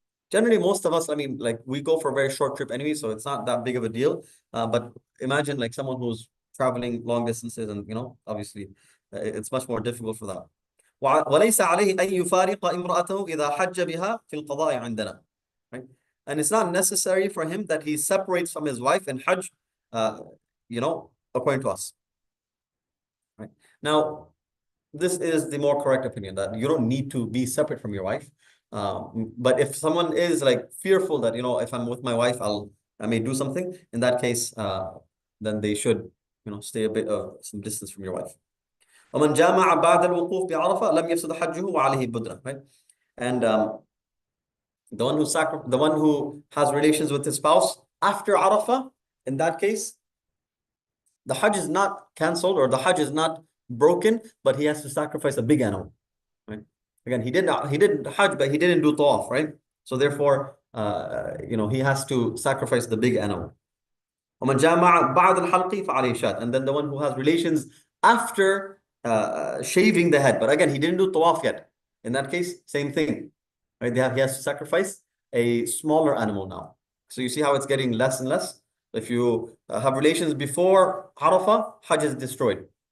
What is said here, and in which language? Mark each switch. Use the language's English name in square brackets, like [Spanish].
[English] Generally, most of us, I mean, like we go for a very short trip anyway, so it's not that big of a deal. But imagine like someone who's traveling long distances, and obviously, it's much more difficult for that. [Arabic] وليس عليه أن يفارق امرأته إذا حج بها في القضاء عندنا. [English] Right? And it's not necessary for him that he separates from his wife in Hajj, according to us. Right? Now, this is the more correct opinion, that you don't need to be separate from your wife. But if someone is like fearful that, if I'm with my wife, I may do something, in that case, then they should, stay a bit some distance from your wife. [Arabic] ومن جامع بعد الوقوف بعرفة لم يفسد حجه وعليه بدرة. [English] Right? And the one who has relations with his spouse after Arafah, in that case, the Hajj is not cancelled, or the Hajj is not broken, but he has to sacrifice a big animal. Right? Again, he did Hajj, but he didn't do Tawaf, right? So therefore, he has to sacrifice the big animal. [Arabic] ومن جامع بعد الحلق فعليه شاة. [English] And then the one who has relations after shaving the head, but again, he didn't do Tawaf yet. In that case, same thing. Right? He has to sacrifice a smaller animal now. So you see how it's getting less and less? If you have relations before Arafah, Hajj is destroyed.